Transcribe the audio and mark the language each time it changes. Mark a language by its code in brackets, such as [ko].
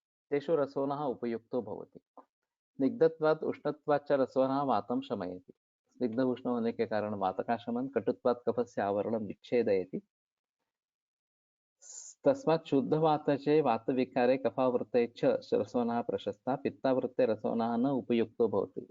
[sa] तेषु रसोनः उपयुक्तो भवति। स्निग्धत्वात् उष्णत्वाच्च रसोनः वातं शमयति। [hi] स्निग्ध उष्ण होने के कारण वात का शमन, [sa] कटुत्वात् कफस्य आवरणं विच्छेदयति। तस्मात् शुद्धवातचे वातविकारे कफावृते च रसोनः प्रशस्तः, पित्तावृत्ते रसोनः न उपयुक्तो भवति।